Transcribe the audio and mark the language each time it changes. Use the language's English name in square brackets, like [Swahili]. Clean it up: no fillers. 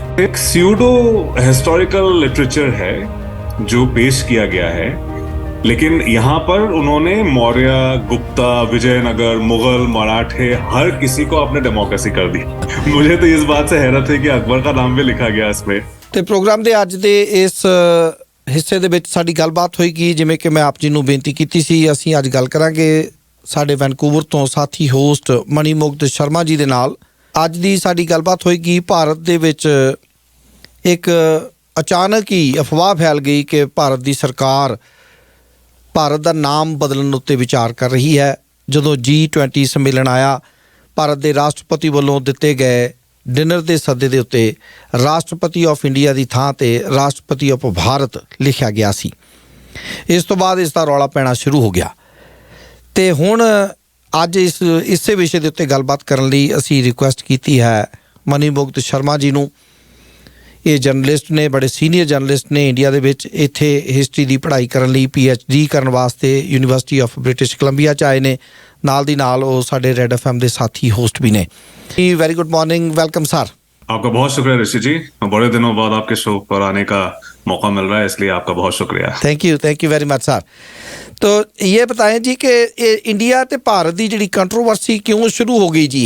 [Hindi] एक [English] pseudo historical literature [Hindi] है जो पेश किया गया है, लेकिन यहाँ पर उन्होंने मौर्य, गुप्ता, विजयनगर, मुगल, मराठे हर किसी को आपने डेमोक्रेसी कर दी। मुझे तो इस बात से हैरत है कि अकबर का नाम भी लिखा गया इसमें। [Punjabi] ਤੇ ਪ੍ਰੋਗਰਾਮ ਦੇ ਅੱਜ ਦੇ ਇਸ ਹਿੱਸੇ ਦੇ ਵਿੱਚ ਸਾਡੀ ਗੱਲਬਾਤ ਹੋਏਗੀ। ਜਿਵੇਂ ਕਿ ਮੈਂ ਆਪ ਜੀ ਨੂੰ ਬੇਨਤੀ ਕੀਤੀ ਸੀ, ਅਸੀਂ ਅੱਜ ਗੱਲ ਕਰਾਂਗੇ ਸਾਡੇ ਵੈਨਕੂਵਰ ਤੋਂ ਸਾਥੀ ਹੋਸਟ ਮਣੀਮੁਕਤ ਸ਼ਰਮਾ ਜੀ ਦੇ ਨਾਲ। ਅੱਜ ਦੀ ਸਾਡੀ ਗੱਲਬਾਤ ਹੋਏਗੀ ਭਾਰਤ ਦੇ ਵਿੱਚ ਇੱਕ ਅਚਾਨਕ ਹੀ ਅਫਵਾਹ ਫੈਲ ਗਈ ਕਿ ਭਾਰਤ ਦੀ ਸਰਕਾਰ ਭਾਰਤ ਦਾ ਨਾਮ ਬਦਲਣ ਉੱਤੇ ਵਿਚਾਰ ਕਰ ਰਹੀ ਹੈ। ਜਦੋਂ G20 ਸੰਮੇਲਨ ਆਇਆ, ਭਾਰਤ ਦੇ ਰਾਸ਼ਟਰਪਤੀ ਵੱਲੋਂ ਦਿੱਤੇ ਗਏ ਡਿਨਰ ਦੇ ਸੱਦੇ ਦੇ ਉੱਤੇ ਰਾਸ਼ਟਰਪਤੀ ਆਫ ਇੰਡੀਆ ਦੀ ਥਾਂ 'ਤੇ ਰਾਸ਼ਟਰਪਤੀ ਆਫ ਭਾਰਤ ਲਿਖਿਆ ਗਿਆ ਸੀ। ਇਸ ਤੋਂ ਬਾਅਦ ਇਸ ਦਾ ਰੌਲਾ ਪੈਣਾ ਸ਼ੁਰੂ ਹੋ ਗਿਆ ਅਤੇ ਹੁਣ ਅੱਜ ਇਸੇ ਵਿਸ਼ੇ ਦੇ ਉੱਤੇ ਗੱਲਬਾਤ ਕਰਨ ਲਈ ਅਸੀਂ ਰਿਕੁਐਸਟ ਕੀਤੀ ਹੈ ਮਣੀਮੁਕਤ ਸ਼ਰਮਾ ਜੀ ਨੂੰ। ਇਹ ਜਰਨਲਿਸਟ ਨੇ, ਬੜੇ ਸੀਨੀਅਰ ਜਰਨਲਿਸਟ ਨੇ ਇੰਡੀਆ ਦੇ ਵਿੱਚ। ਇੱਥੇ ਹਿਸਟਰੀ ਦੀ ਪੜ੍ਹਾਈ ਕਰਨ ਲਈ PhD ਕਰਨ ਵਾਸਤੇ ਯੂਨੀਵਰਸਿਟੀ ਆਫ ਬ੍ਰਿਟਿਸ਼ ਕੋਲੰਬੀਆ 'ਚ ਆਏ ਨੇ। ਨਾਲ ਦੀ ਨਾਲ ਉਹ ਸਾਡੇ ਰੈਡ FM ਦੇ साथी होस्ट भी ने। [English] Very good morning, welcome sir. [Hindi] आपका बहुत शुक्रिया ऋषि जी, बड़े दिनों बाद आपके शो पर आने का मौका मिल रहा है, इसलिए आपका बहुत शुक्रिया। [English] Thank you very much sir. [Hindi] तो ये बताएं जी कि इंडिया ते भारत की जी कंट्रोवर्सी क्यों शुरू हो गई जी?